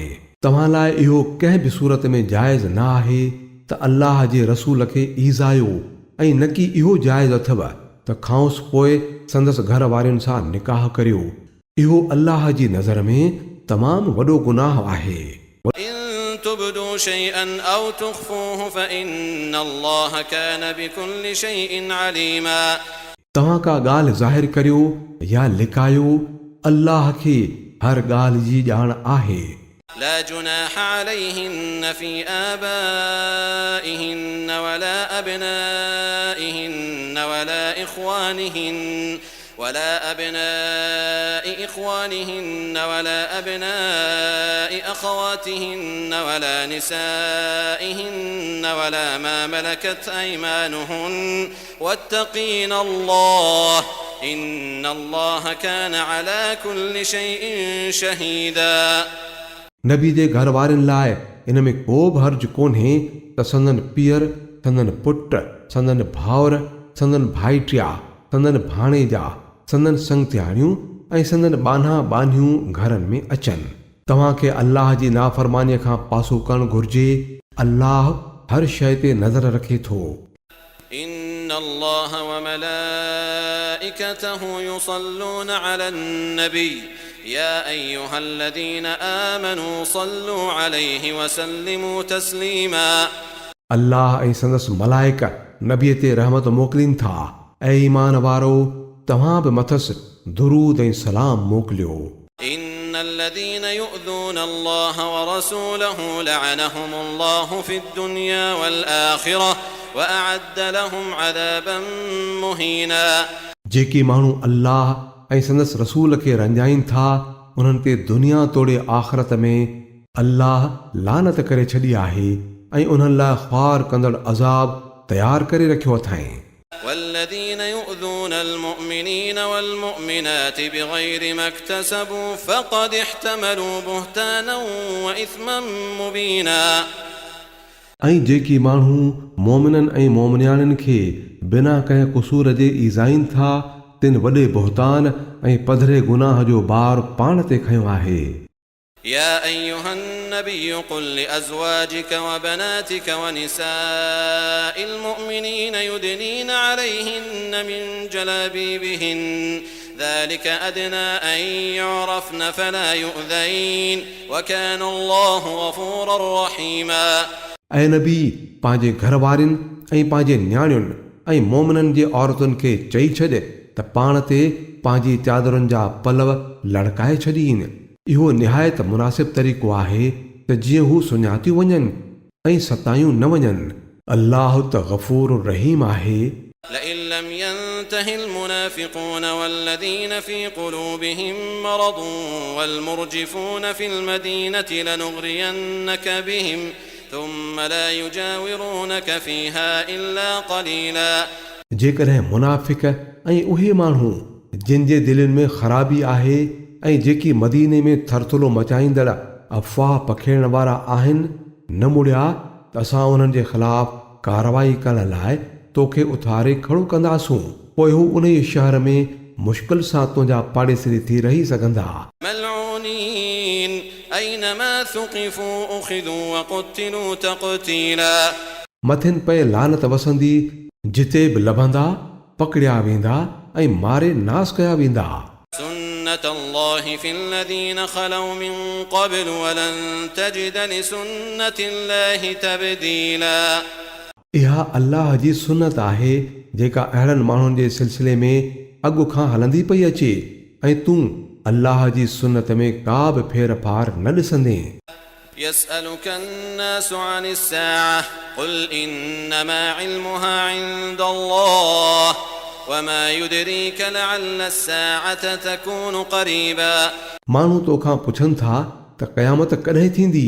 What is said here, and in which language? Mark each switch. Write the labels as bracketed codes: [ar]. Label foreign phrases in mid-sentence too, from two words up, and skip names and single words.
[sd] तव्हां लाइ इहो कंहिं बि सूरत में जाइज़ न आहे त अल्लाह जे रसूल खे ईज़ायो ऐं न की इहो जाइज़ अथव त खांउसि पोइ संदसि घर वारनि सां निकाह करियो। इहो अल्लाह जी नज़र में तमामु वॾो गुनाह आहे। [ar] إن تبدوا شيئا أو تخفوه فإن الله كان بكل شيء عليما [sd] तव्हां का ॻाल्हि ज़ाहिर करियो या लिकायो, अल्लाह खे हर ॻाल्हि जी ॼाण आहे। [ar] لا جناح عليهن في آبائهن ولا أبنائهن ولا أبناء إخوانهن ولا أبناء أخواتهن ولا نسائهن ولا ما ملكت أيمانهن واتقين الله إن الله كان على كل شيء شهيدا [sd] नबी जे घर वारनि लाइ इन में को बि हर्ज कोन्हे त संदन पीअर, संदन पुट, संदन भाउर, संदन भाइटिया, संदन भाणेजा, संदन संगतियाणियूं ऐं संदन बान्हा बान्हियूं घरनि में अचनि। तव्हांखे अल्लाह जी नाफ़रमानीअ खां पासो करणु घुर्जे। अल्लाह हर शइ ते नज़र रखे थो। [ar] إن الله وملائكته يصلون على النبي يا أيها الذين آمنوا صلوا عليه وسلموا تسليما [sd] अल्लाह ऐं संदसि मलाइक नबीअ ते रहमत मोकिलीनि था। ऐं ईमान वारो तव्हां बि मथसि दुरूद ऐं सलाम मोकिलियो। [ar] إن الذين يؤذون الله ورسوله لعنهم الله في الدنيا والآخرة وأعد لهم عذابا مهينا [sd] जेके माण्हू अल्लाह ऐं संदसि रसूल खे रंजाइनि था उन्हनि ते दुनिया तोड़े आख़िरत में अल्लाह लानत करे छॾी आहे ऐं उन्हनि लाइ ख़्वार कंदड़ अज़ाब तयारु करे रखियो अथाईं। [ar] والذين يؤذون المؤمنين والمؤمنات بغير ما اكتسبوا فقد احتملوا بهتانا وإثما مبينا [sd] ऐं जेकी माण्हू मोमिननि ऐं मोमिनियाणियुनि खे बिना कंहिं क़सूर जे ईज़ाइनि था तिन वॾे बुहतान ऐं पधरे गुनाह जो बार पाण ते खंयो आहे। [ar] يا أيها النبي قل لأزواجك وبناتك ونساء المؤمنين يدنين عليهن من جلابيبهن ذلك أدنى أن يعرفن فلا يؤذين وكان الله غفورا رحيما [sd] ऐं नबी पंहिंजे घर वारनि ऐं पंहिंजे न्याणियुनि ऐं मोमिननि जे औरतुनि खे चई छॾ त पाण ते पंहिंजी चादरुनि जा पलव लड़काए छॾीनि। इहो निहायत मुनासिब तरीक़ो आहे त जीअं हू सुञातियूं वञनि ऐं सतायूं न वञनि। अल्लाह त गफ़ूर रहीम आहे। [ar] لئن لم ينته المنافقون والذين في قلوبهم مرض والمرجفون في المدينة لنغرينك بهم ثم لا يجاورونك فيها إلا قليلا [sd] जेकॾहिं मुनाफ़िक ऐं उहे माण्हू जिन जे दिलनि में ख़राबी आहे ऐं जेकी मदीने में थरथुलो मचाईंदड़ अफ़वाह पखेड़ण वारा आहिनि न मुड़िया त असां उन्हनि जे ख़िलाफ़ कारवाई करण लाइ तोखे उथारे खड़ो कंदासूं। पोइ हू उन शहर में मुश्किल सां तुंहिंजा पाड़ेसरी थी रही सघंदा। [ar] ملعونين أينما ثقفوا أخذوا وقتلوا تقتيلا [sd] मथिन पए लानत वसंदी, जिते बि लभंदा पकड़िया वेंदा ऐं मारे नास कया वेंदा। [ar] سنة الله في الذين خلوا من قبل ولن تجد لسنة الله تبديلا [sd] इहा अल्लाह जी सुन्नत आहे जेका अहिड़नि माण्हुनि जे सिलसिले में अॻु खां हलंदी पई अचे ऐं तूं अल्लाह जी सुन्नत में का बि फेर फार न ॾिसंदे। [ar] يسألك الناس عن الساعة قل إنما علمها عند الله وما يدريك لعل الساعة تكون قريبا [sd] माण्हू तोखां पुछनि था त क़यामत कॾहिं थींदी।